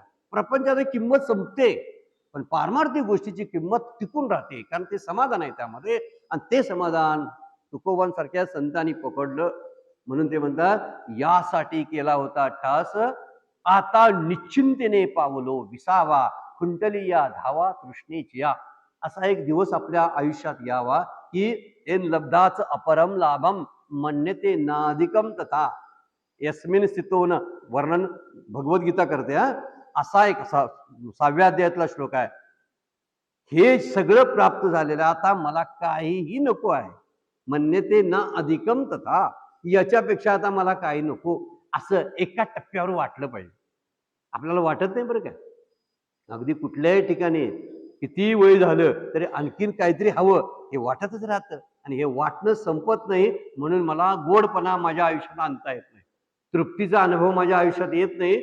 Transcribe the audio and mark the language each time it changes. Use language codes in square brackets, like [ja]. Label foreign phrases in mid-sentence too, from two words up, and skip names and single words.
[mr] प्रपंचाची किंमत संपते, पण पारमार्थिक गोष्टीची किंमत टिकून राहते, कारण ते समाधान आहे त्यामध्ये, आणि ते समाधान तुकोबांसारख्या संतांनी पकडलं. म्हणून ते म्हणतात, यासाठी केला होता ठास, आता निश्चिंतेने पावलो विसावा, खुंटली या धावा तृष्णेची या. असा एक दिवस आपल्या आयुष्यात यावा की [sa] एन लब्धाच अपरम लाभम मन्यते नाधिकम तथा यस्मिन स्थितोन, [mr] वर्णन भगवद्गीता करते हा. असा एक 6व्या अध्यायातला श्लोक आहे. हे सगळं प्राप्त झालेलं, आता मला काहीही नको आहे. [sa] मन्यते ना अधिकम तथा, [mr] याच्यापेक्षा आता मला काही नको, असं एका टप्प्यावर वाटलं पाहिजे. आपल्याला वाटत नाही बरं काय, अगदी कुठल्याही ठिकाणी किती वय झालं तरी आणखीन काहीतरी हवं हे वाटतच राहतं, आणि हे वाटणं संपत नाही. म्हणून मला गोडपणा माझ्या आयुष्यात आणता येत नाही, तृप्तीचा अनुभव माझ्या आयुष्यात येत नाही.